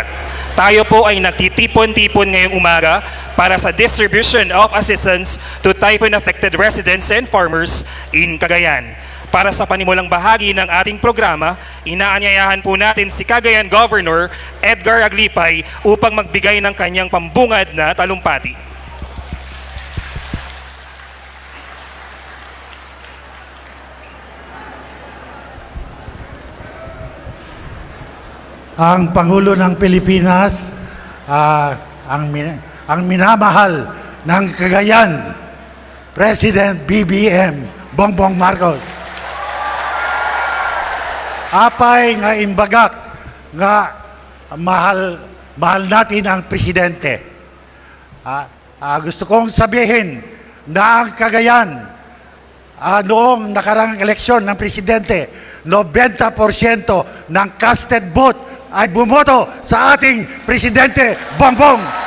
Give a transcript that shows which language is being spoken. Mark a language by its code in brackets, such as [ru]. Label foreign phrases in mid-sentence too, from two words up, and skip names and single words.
[tl] Tayo po ay nagtitipon-tipon ngayong umaga para sa [en] distribution of assistance to typhoon-affected residents and farmers in Cagayan. [tl] Para sa panimulang bahagi ng ating programa, inaanyayahan po natin si Cagayan Governor Edgar Aglipay upang magbigay ng kanyang pambungad na talumpati. Ang Pangulo ng Pilipinas, ang minamahal ng Cagayan, President BBM Bongbong Marcos. [ilo] Apay nga imbagak nga [tl] mahal natin ang presidente. Gusto kong sabihin na ang Cagayan noong nakarang eleksyon ng presidente, 90% ng [en] casted vote [tl] ay bumoto sa ating presidente Bongbong.